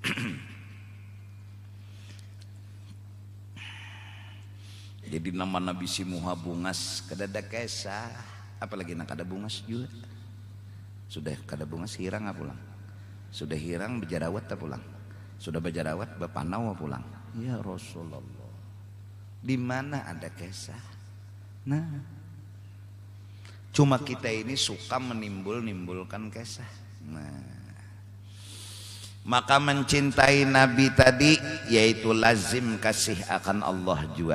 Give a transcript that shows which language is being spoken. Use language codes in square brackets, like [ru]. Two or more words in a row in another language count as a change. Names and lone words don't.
[bjn] Jadi nama Nabi si muha bungas kadada kisah, apalagi nak kada bungas juga. Sudah kada bungas hirang pulang. Sudah hirang bejarawat pulang. Sudah bejarawat bepanau pulang. [ar] يا رسول الله, [id] di mana ada kisah? Nah, cuma kita ini suka menimbulkan kisah. Nah, maka mencintai Nabi tadi yaitu lazim kasih akan Allah juga.